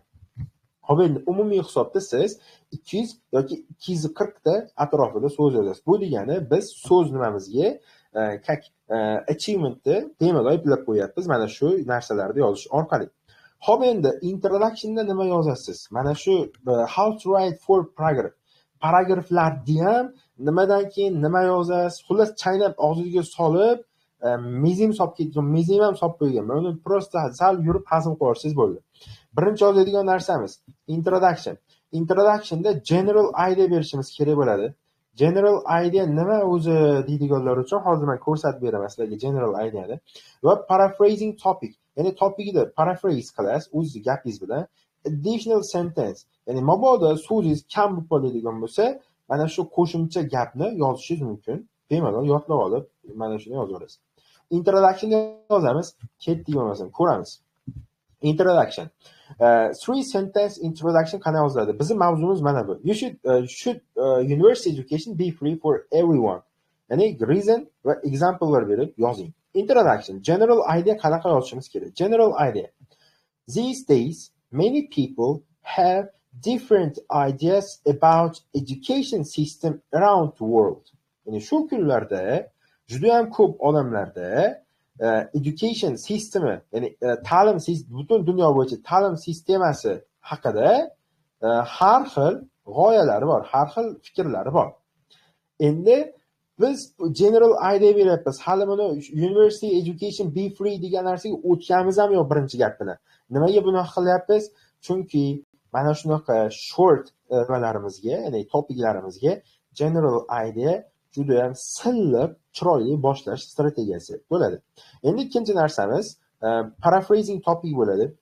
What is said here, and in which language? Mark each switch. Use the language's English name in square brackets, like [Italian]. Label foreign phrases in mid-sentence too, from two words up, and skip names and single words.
[Uzbek] Hop, endi umumiy hisobda siz 200 yoki 240 ta atrofida so'z yozasiz. Bu degani biz so'z nimamizga achievementni bemalol eplab qo'yapmiz mana shu narsalarni yozish orqali. Hop, endi introductionda nima yozasiz? Mana shu [English] how to write for paragraph. [Uzbek] Paragraflarni ham nimadan keyin nima yozasiz? Xullas chaynab og'zingizga solib, mezim solib ketgan, mezim ham solib qo'yganman. Uni prosta sal yurib hazm qilsangiz bo'ldi. Birinchi yozadigan narsamiz introduction. Introductionda [English] general idea [Uzbek] berishimiz kerak bo'ladi. [English] General idea [Uzbek] nima o'zi deydiganlar uchun hozir men ko'rsatib beraman sizlarga [English] general ideani. Va paraphrasing topic. [Uzbek] Ya'ni topikni paraphrase qilasiz o'z gapingiz bilan. [English] Additional sentence. [Uzbek] Ya'ni mabodo so'zingiz kam bo'lib qoladigan bo'lsa, mana shu qo'shimcha gapni yozishingiz mumkin. Bemalol yodlab olib, mana shuni yozaverasiz. Introduction yozamiz, ketdik bo'lmasam ko'ramiz. [English] Introduction. 3 sentence introduction [Uzbek] qanday yoziladi? Bizning mavzumiz mana bu. [English] Should university education be free for everyone? [Uzbek] Ya'ni reason va examplelar berib yozing. Introduction. [English] General idea [Uzbek] qanaqa yozishimiz kerak? [English] General idea. These days, many people have different ideas about education system around the world. [Uzbek] Ya'ni shu kunlarda juda ham ko'p odamlarda education sistemi, ya'ni ta'lim butun dunyo bo'yicha ta'lim sistemasi haqida har xil g'oyalari bor, har xil fikrlari bor. Endi biz [English] general idea [Uzbek] beryapmiz. Hali buni [English] university education be free [Uzbek] degan narsaga o'tganimiz ham yo'q birinchi gap bilan. Nimaga bunaqa qilyapmiz? Chunki mana shunaqa short nimalarimizga, ya'ni topiklarimizga [English] general idea [Uzbek] juda ham silliq, chiroyli boshlash strategiyasi bo'ladi. Endi ikkinchi narsamiz [English] paraphrasing topic [Uzbek] bo'ladi.